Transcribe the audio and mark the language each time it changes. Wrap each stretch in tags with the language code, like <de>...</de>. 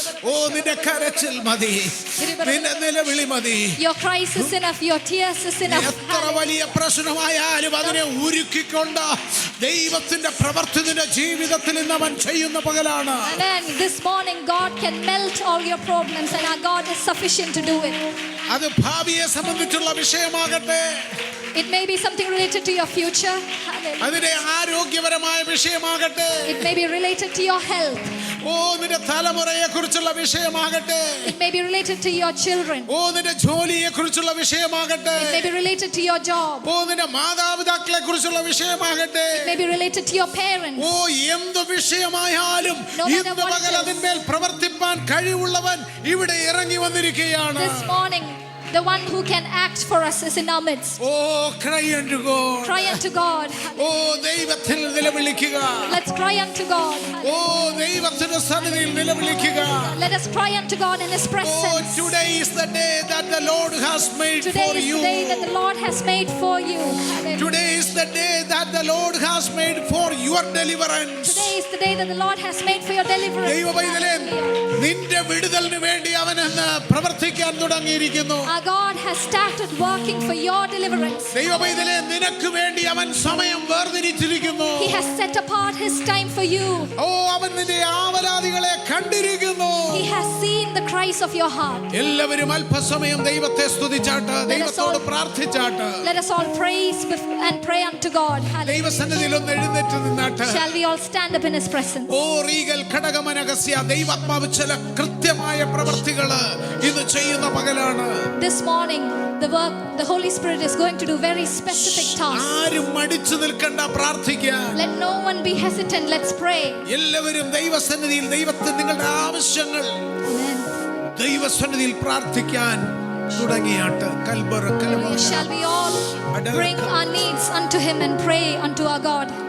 <ml>ഓ നിന്റെ കരച്ചിൽ മതി, നിന്റെ നിലവിളി മതി.</ml> <en>Your cries is enough, your tears is enough.</en> <ml>എത്ര വലിയ പ്രശ്നമായാലും അതിനെ ഉരുക്കിക്കൊണ്ട് ദൈവത്തിന്റെ പ്രവൃത്തി നിന്റെ ജീവിതത്തിൽ ഇന്ന് അവൻ ചെയ്യുന്ന പകലാണ്.</ml> <en>Amen. This morning God can melt all your problems and our God is sufficient to do it.</en> <ml>അത് ഭാവിയെ സംബന്ധിച്ചുള്ള വിഷയമാകട്ടെ,</ml> <en>It may be something related to your future. Hallelujah.</en> <ml>അതിന്റെ ആരോഗ്യപരമായ വിഷയമാകട്ടെ,</ml> <en>It may be related to your health.</en> <ml>ഓ നിന്റെ തലമുറയെ കുറിച്ചുള്ള വിഷയമാകട്ടെ,</ml> <en>It may be related to your children.</en> <ml>ഓ നിന്റെ ജോലിയെ കുറിച്ചുള്ള വിഷയമാകട്ടെ,</ml> <en>It may be related to your job.</en> <ml>ഓ നിന്റെ മാതാപിതാക്കളെ കുറിച്ചുള്ള വിഷയമാകട്ടെ,</ml> <en>It may be related to your parents.</en> <ml>ഓ എന്ത് വിഷയമായാലും</ml> <en>No matter</en> <ml>ഇന്ന്</ml> <en>what</en> <ml>പകൽ</ml> <en>it is.</en> <ml>അതിന്മേൽ പ്രവർത്തിപ്പാൻ കഴിവുള്ളവൻ ഇവിടെ ഇറങ്ങി വന്നിരിക്കുകയാണ്.</ml> <en>This morning, the one who can act for us is in our midst.</en> <ml>Oh</ml> <en>cry unto God. Cry unto God.</en> <ml>ഓ ദൈവത്തിൽ നിലവിളിക്കുക.</ml> <en>Let's cry unto God.</en> <ml>ഓ ദൈവത്തിന്റെ സന്നിധിയിൽ നിലവിളിക്കുക.</ml> <en>Let us cry unto God in His Oh, presence. today is the day that the Lord has made Today for is you. the day that the Lord has made for you. Hallelujah. Today is the day that the Lord has made for your deliverance. Today is the day that the Lord has made for your deliverance.</en> <ml>ദൈവപൈതലേ, നിന്റെ വിടുതലിന് വേണ്ടി അവൻ ഇന്ന് പ്രവർത്തിക്കാൻ തുടങ്ങിയിരിക്കുന്നു.</ml> <en>Our God has started working for your deliverance.</en> <ml>ദൈവപൈതലേ, നിനക്ക് വേണ്ടി അവൻ സമയം വേർതിരിച്ചിരിക്കുന്നു.</ml> <en>He has set apart His time for you.</en> <ml>ഓ അവൻ നിന്റെ ആവലാദികളെ കണ്ടിരിക്കുന്നു.</ml> <en>He has seen the cries of your heart.</en> <ml>എല്ലാവരും അല്പസമയം ദൈവത്തെ സ്തുതിച്ചാട്ട്, ദൈവത്തോട് പ്രാർത്ഥിച്ചാട്ട്,</ml> <en>Let us all praise and pray unto God. Hallelujah.</en> <ml>ദൈവസന്നിധിയിൽ ഒന്ന് എഴുന്നേറ്റ് നിന്നാട്ട്.</ml> <en>Shall we all stand up in His presence?</en> <ml>Oh Regal ഘടകമനഗസ്യ, ദൈവാത്മാവ് ചില കൃത്യമായ പ്രവർത്തികള് ഇത് ചെയ്യുന്ന പകലാണ്.</ml> <en>This morning, the Holy Spirit is going to do very specific tasks.</en> <ml>ആരും മടിച്ചു നിൽക്കണ്ട, പ്രാർത്ഥിക്കാൻ.</ml> <en>Let no one be hesitant. Let's pray.</en> <ml>എല്ലാവരും ദൈവസന്നിധിയിൽ ദൈവത്തിന് നിങ്ങളുടെ ആവശ്യങ്ങൾ</ml> <en>Amen.</en> <ml>ദൈവസന്നിധിയിൽ പ്രാർത്ഥിക്കാൻ തുടങ്ങിയാട്ട്. കൽബറ കലമ.</ml> <en>Shall we all bring our needs unto Him and pray unto our God?</en>